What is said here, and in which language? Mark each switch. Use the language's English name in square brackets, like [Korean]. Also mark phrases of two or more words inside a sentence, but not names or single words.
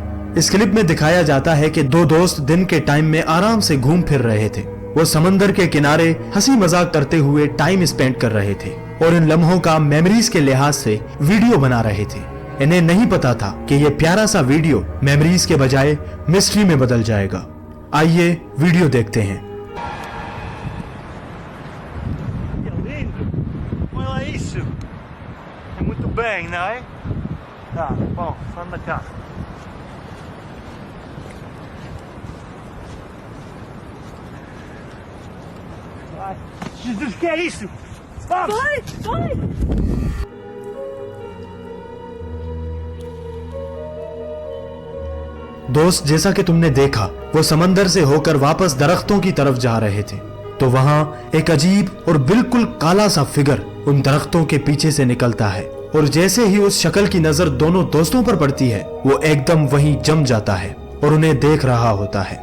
[Hindi] इस क्लिप में दिखाया जाता है कि दो दोस्त दिन के टाइम में आराम से घूम फिर रहे थे। वो समंदर के किनारे हंसी मजाक करते हुए [English] time spend [Hindi] कर रहे थे और इन लम्हों का मेमोरीज के लिहाज से वीडियो बना रहे थे। इन्हें नहीं पता था कि ये प्यारा सा वीडियो मेमोरीज के बजाय मिस्ट्री में बदल जाएगा। आइए वीडियो देखते हैं। [Portuguese] Olha isso! É muito bem, não é? Tá, bom, vamos cá. Vai! Jesus, que é isso? Vamos! Vai! [Hindi] दोस्त, जैसा कि तुमने देखा वो समंदर से होकर वापस दरख्तों की तरफ जा रहे थे, तो वहां एक अजीब और बिल्कुल काला सा फिगर उन दरख्तों के पीछे से निकलता है और जैसे ही उस शक्ल की नजर दोनों दोस्तों पर पड़ती है वो एकदम वहीं जम जाता है और उन्हें देख रहा होता है।